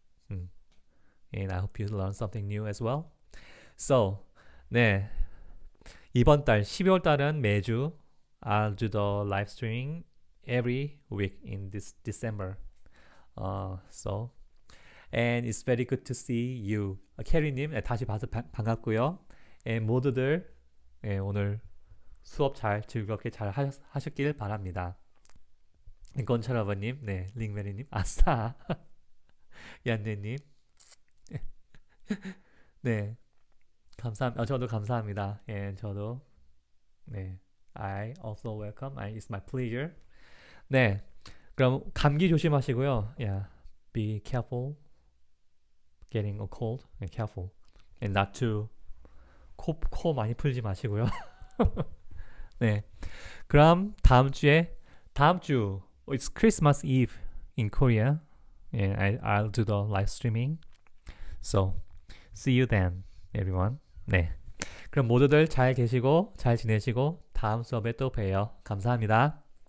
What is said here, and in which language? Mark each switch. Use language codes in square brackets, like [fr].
[en] And I hope you learn something new as well. So, 네, [ko] 이번 달 12월 달은 매주 [en] I'll do the live streaming every week in this December. So, and it's very good to see you. [ko] 캐리님, 다시 봐서 반갑고요. 모두들 오늘 수업 즐겁게 잘 하셨길 바랍니다. 건철아버님, 네, 링메리님, 아싸, 얀네님, 네, 저도 감사합니다. [en] 저도, 네, I also welcome. It's my pleasure. [ko] 네, 그럼 감기 조심하시고요. [en] Yeah, be careful getting a cold and careful and not to [ko] 코 많이 풀지 마시고요. [en] 네, [ko] 그럼 다음 주 [en] it's Christmas Eve in Korea and I'll do the live streaming. So see you then, everyone. [ko] 네, 그럼 모두들 잘 계시고 잘 지내시고 다음 수업에 또 봬요. 감사합니다.